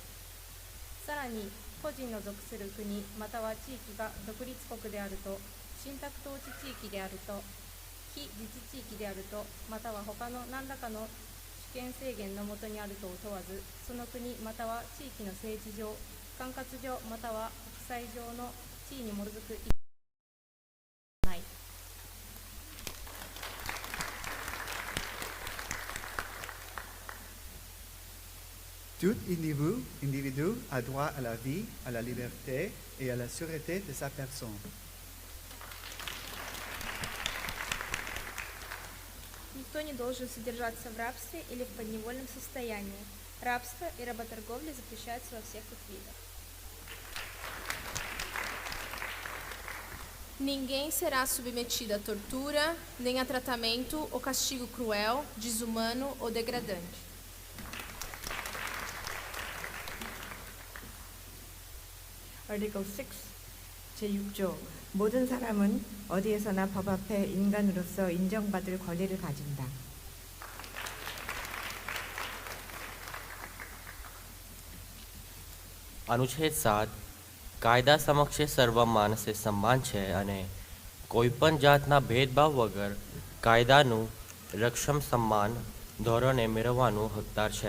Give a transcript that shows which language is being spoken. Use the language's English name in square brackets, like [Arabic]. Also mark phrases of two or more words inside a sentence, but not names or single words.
[Japanese] さらに、個人の属する国または地域が独立国であると、信託統治地域であると、非自治地域であると、または他の何らかの主権制限の下にあるとを問わず、その国または地域の政治上、管轄上または国際上の地位に基づくない。 [French] Tout individu a droit à la vie, à la liberté et à la sûreté de sa personne. [Russian] Никто не должен содержаться в рабстве или в подневольном состоянии. Рабство и работорговля запрещаются во всех их видах. [Portuguese] Ninguém será submetido a tortura, nem a tratamento ou castigo cruel, desumano ou degradante. [Korean] Article 6, 제6조 모든 사람은 어디에서나 법 앞에 인간으로서 인정받을 권리를 가진다. [Gujarati] अनुच्छेद 7 કાયદા સમક્ષે સર્વ માણસે સમાન છે અને કોઈપણ જાતના ભેદભાવ વગર કાયદાનું રક્ષણ સમાન ધોરણે મેળવવાનું હકદાર છે.